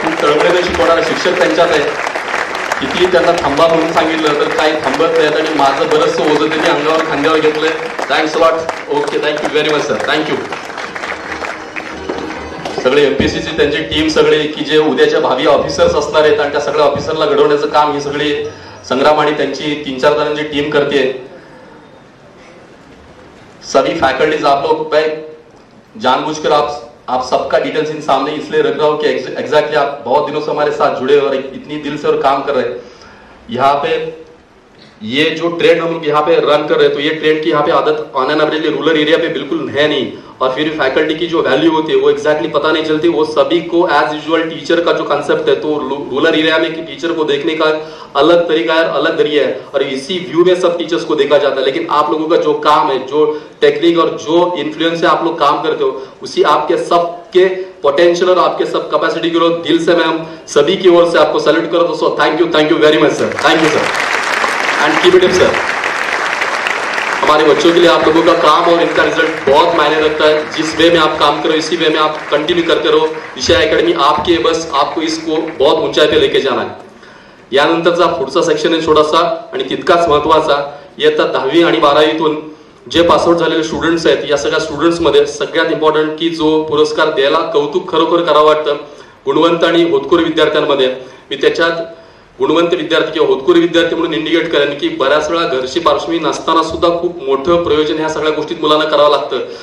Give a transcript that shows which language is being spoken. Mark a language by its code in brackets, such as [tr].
[mr] खूप तळमळीने शिकवणारे शिक्षक त्यांच्यात आहे. किती त्यांना थांबा म्हणून सांगितलं तर काही थांबत नाहीत आणि माझं बरंचसं ओझं त्यांनी अंगावर खांद्यावर घेतलंय. [en] Thanks lot. Okay, thank you very much sir. Thank you. [mr] सगळे MPSCची त्यांची टीम सगळे की जे उद्याच्या भावी ऑफिसर्स असणार आहेत आणि त्या सगळ्या ऑफिसरला घडवण्याचं काम ही सगळी संग्राम आणि त्यांची 3-4 जणांची टीम करते. [hi] सभी फैकल्टीज आप लोग जानबूझकर आप सबका डिटेल्स इन सामने इसलिए रख रहा हूं कि एग्जैक्टली आप बहुत दिनों से हमारे साथ जुड़े और इतनी दिल से और काम कर रहे हैं. यहाँ पे ये जो ट्रेंड हम यहाँ पे रन कर रहे हैं तो ये ट्रेंड की यहाँ पे आदत on an average rural area पे बिल्कुल है नहीं. और फिर फैकल्टी की जो वैल्यू होती है वो एग्जैक्टली पता नहीं चलती. वो सभी को एज यूजुअल टीचर का जो कंसेप्ट है तो रूरल एरिया में टीचर को देखने का अलग तरीका है, अलग जरिया है और इसी व्यू में सब टीचर्स को देखा जाता है. लेकिन आप लोगों का जो काम है, जो टेक्निक और जो इन्फ्लुएंस से आप लोग काम करते हो उसी आपके सबके पोटेंशियल और आपके सब कैपेसिटी के लोग दिल से मैं हम सभी की ओर से आपको सैल्यूट करो. [en] दोस्तों thank you very much sir. Thank you sir and keep it up sir. [hi] हमारे बच्चों के लिए आप लोगों का काम और इनका रिजल्ट बहुत मायने रखता है. जिस वे में आप काम करो इसी वे में आप कंटिन्यू करते रहो. दिशा अकॅडमी आपकी है, बस आपको इसको बहुत ऊंचाई पे लेके जाना है. [mr] यानंतरचा पुढचा सेक्शन आहे छोटासा आणि तितकाच महत्वाचा. इयत्ता 10वी आणि 12वीतून जे पासआउट झालेले स्टुडंट्स आहेत या सगळ्या स्टुडंट्स मध्ये सगळ्यात इम्पॉर्टंट की जो पुरस्कार द्यायला कौतुक खरोखर करावं वाटतं गुणवंत आणि होतकरू विद्यार्थ्यांमध्ये. मी त्याच्यात गुणवंत विद्यार्थी किंवा होतकरू विद्यार्थी म्हणून इंडिकेट करेन की बऱ्याच वेळा घरची पार्श्वभूमी नसताना सुद्धा खूप मोठं प्रयोजन ह्या सगळ्या गोष्टीत मुलांना करावं लागतं.